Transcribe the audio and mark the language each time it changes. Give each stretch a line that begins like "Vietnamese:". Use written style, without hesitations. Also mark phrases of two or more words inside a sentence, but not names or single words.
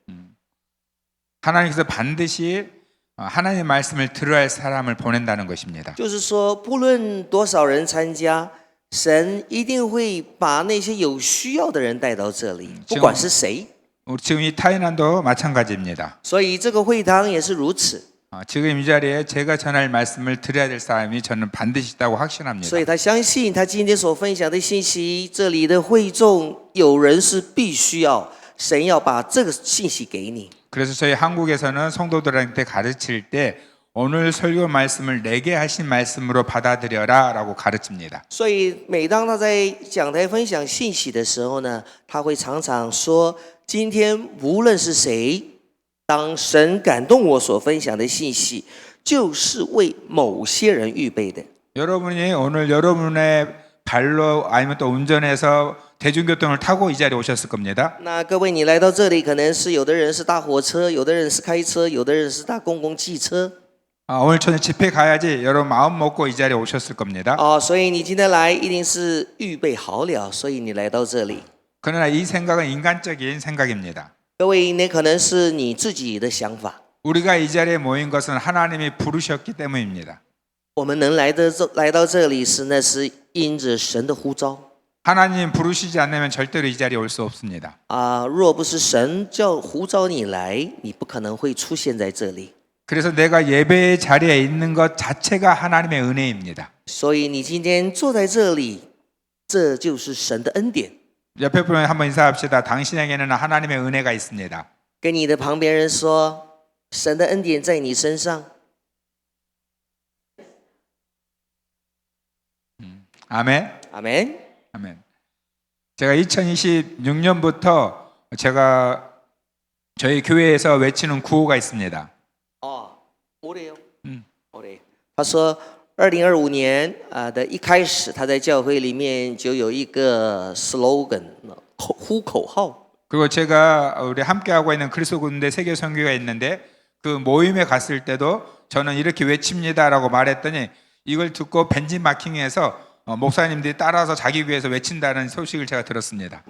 Korean: 하나님께서 반드시 하나님의 말씀을 들어야 할 사람을 보낸다는 것입니다.
Chinese: 就是说，不论多少人参加，神一定会把那些有需要的人带到这里，不管是谁。
Korean: 지금 이 타이난도 마찬가지입니다.
Chinese: 所以这个会堂也是如此。
Korean: 지금 이 자리에 제가 전할 말씀을 들어야 될 사람이 저는 반드시 있다고 확신합니다.
Chinese: 所以他相信他今天所分享的信息，这里的会众有人是必须要，神要把这个信息给你。
Korean: 그래서 저희 한국에서는 성도들한테 가르칠 때 오늘 설교 말씀을 내게 하신 말씀으로 받아들여라라고 가르칩니다.
Chinese: 所以每当他在讲台分享信息的时候呢，他会常常说：今天无论是谁，当神感动我所分享的信息，就是为某些人预备的。
Korean: 여러분이 오늘 여러분의 발로 아니면 또 운전해서 대중교통을 타고 이 자리에 오셨을 겁니다.
Chinese: 那各位，你来到这里，可能是有的人是搭火车，有的人是开车，有的人是搭公共汽车。
Korean: 오늘 저녁 집회 가야지 여러분 마음 먹고 이 자리에 오셨을 겁니다.
Chinese: 所以你今天来一定是预备好了，所以你来到这里。
Korean: 그러나 이 생각은 인간적인 생각입니다.
Chinese: 各位，那可能是你自己的想法。
Korean: 우리가 이 자리에 모인 것은 하나님이 부르셨기 때문입니다.
Chinese: 我们能来到这里是那是因着神的呼召。
Korean: 하나님 부르시지 않으면 절대로 이 자리에 올 수 없습니다.
Chinese: 若不是神呼召你来，你不可能会出现在这里。
Korean: 그래서 내가 예배의 자리에 있는 것 자체가 하나님의 은혜입니다.
Chinese: 所以你今天坐在这里，这就是神的恩典。
Korean: 옆에 분에 한번 인사합시다. 당신에게는 하나님의 은혜가 있습니다.
Chinese: 跟你的旁边人说，神的恩典在你身上。
Korean: 아멘.
Chinese: 阿门。
Korean: 아멘. 제가 2026년부터 제가 저희 교회에서 외치는 구호가 있습니다.
Chinese: 我的哟。我的。他说，2025年的一开始，他在教会里面就有一个 slogan， 呼口号。
Korean: 그리고 제가 우리 함께하고 있는 그리스도 군대 세계 선교가 있는데 그 모임에 갔을 때도 저는 이렇게 외칩니다라고 말했더니 이걸 듣고 벤진 마킹해서 목사님들이 따라서 자기 교회에서 외친다는 소식을 제가 들었습니다.